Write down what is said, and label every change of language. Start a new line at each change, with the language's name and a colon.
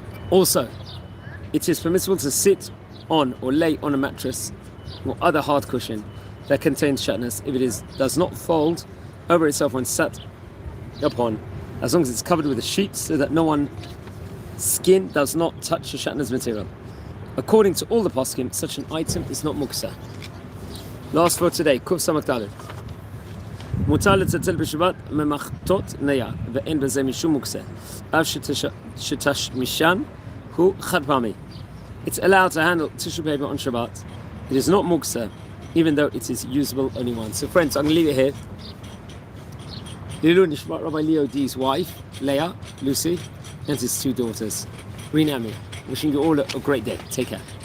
English: Also, it is permissible to sit on or lay on a mattress or other hard cushion that contains shatnez if it does not fold over itself when sat upon, as long as it's covered with a sheet so that no one's skin does not touch the shatnez material. According to all the poskim, such an item is not muksa. Last for today, Kuf Samak Daled.
Hebrew: מותר לצלצל בשבת ממחטות נייר, ואין בזה משום מוקצה. אף שתשמישן הוא חד פעמי.
English: It's allowed to handle tissue paper on Shabbat. It is not muksa, even though it is usable only once. So friends, I'm going to leave it here.
Hebrew: Lilu Nishmat
English: Rabbi Leo D's wife, Leah, Lucy, and his 2 daughters, Rina and me. Wishing you all a great day. Take care.